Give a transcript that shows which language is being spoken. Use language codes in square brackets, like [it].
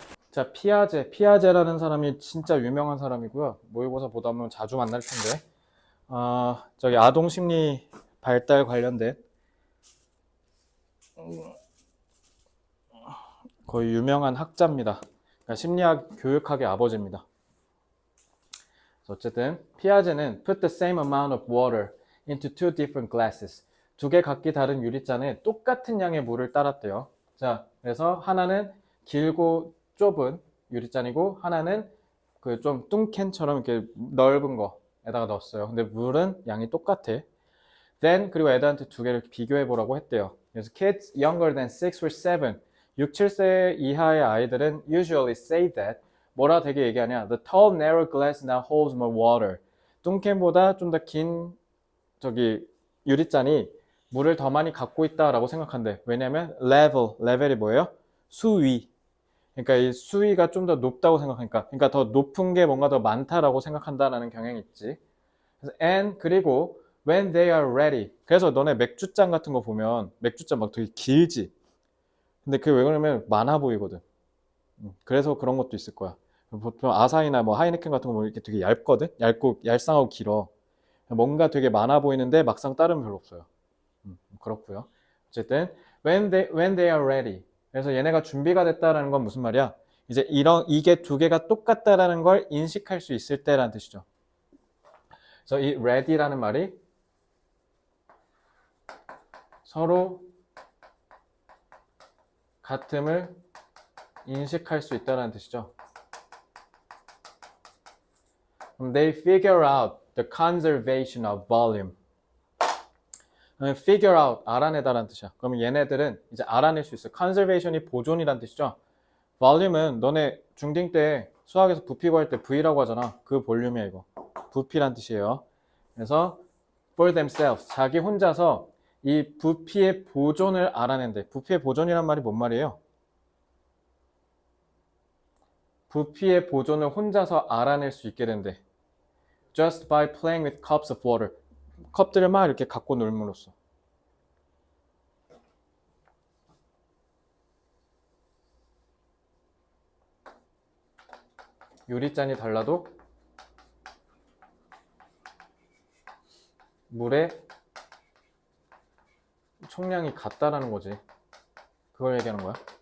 [ko] 자, 피아제라는 사람이 진짜 유명한 사람이고요. 모의고사 보다 보면 자주 만날 텐데 저기 아동 심리 발달 관련된 거의 유명한 학자입니다. 그러니까 심리학 교육학의 아버지입니다. 어쨌든 피아제는 [en] put the same amount of water into two different glasses. [ko] 두 개 각기 다른 유리잔에 똑같은 양의 물을 따랐대요. 자, 그래서 하나는 길고 좁은 유리잔이고 하나는 그 좀 뚱캔처럼 이렇게 넓은 거에다가 넣었어요. 근데 물은 양이 똑같아. Then 그리고 애들한테 두 개를 비교해 보라고 했대요. 그래서 [en] kids younger than 6 or 7, [ko] 6, 7세 이하의 아이들은 [en] usually say that [ko] 뭐라 되게 얘기하냐? [en] The tall narrow glass now holds more water. [ko] 뚱캔보다 좀 더 긴 저기 유리잔이 물을 더 많이 갖고 있다라고 생각한대. 왜냐면 레벨이 뭐예요? 수위. 그러니까 이 수위가 좀 더 높다고 생각하니까. 그러니까 더 높은 게 뭔가 더 많다라고 생각한다라는 경향이 있지. [en] And [ko] 그리고 [en] when they are ready. [ko] 그래서 너네 맥주잔 같은 거 보면 맥주잔 막 되게 길지. 근데 그게 왜 그러냐면 많아 보이거든. 그래서 그런 것도 있을 거야. 보통 아사히나 뭐 하이네켄 같은 거 보면 이렇게 되게 얇거든. 얇고 얄쌍하고 길어. 뭔가 되게 많아 보이는데 막상 따르면 별로 없어요. 그렇고요. 어쨌든 [en] when they are ready. [ko] 그래서 얘네가 준비가 됐다라는 건 무슨 말이야? 이제 이게 두 개가 똑같다라는 걸 인식할 수 있을 때라는 뜻이죠. 그래서 이 ready라는 말이 서로 같음을 인식할 수 있다는 뜻이죠. [en] They figure out the conservation of volume. [ko] figure out, 알아내다라는 뜻이야. 그러면 얘네들은 이제 알아낼 수 있어. conservation이 보존이란 뜻이죠. volume은 너네 중딩 때 수학에서 부피 구할 때 V라고 하잖아. 그 볼륨이야 이거. 부피란 뜻이에요. 그래서 [en] for themselves, [ko] 자기 혼자서 이 부피의 보존을 알아낸대. 부피의 보존이란 말이 뭔 말이에요? 부피의 보존을 혼자서 알아낼 수 있게 된대. [en] Just by playing with cups of water. [ko] 컵들을 막 이렇게 갖고 놀므로써. 유리잔이 달라도 물의 총량이 같다라는 거지. 그걸 얘기하는 거야.